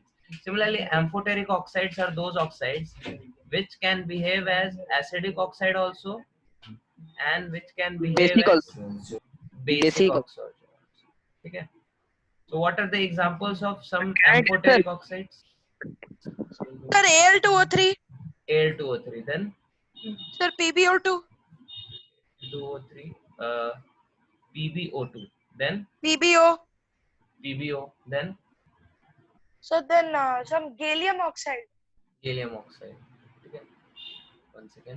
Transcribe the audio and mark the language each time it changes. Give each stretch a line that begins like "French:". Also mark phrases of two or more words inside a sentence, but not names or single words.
English: Similarly, amphoteric oxides are those oxides which can behave as acidic oxide also, and which can behave Basic as also. basic Basic. oxide. Okay. So what are the examples of some Can I tell, amphoteric oxides? Sir, Al2O3. Al2O3, then Sir, PbO2. 2O3, PbO2, then PbO. PbO, then So then some gallium oxide. gallium oxide. Okay. One second.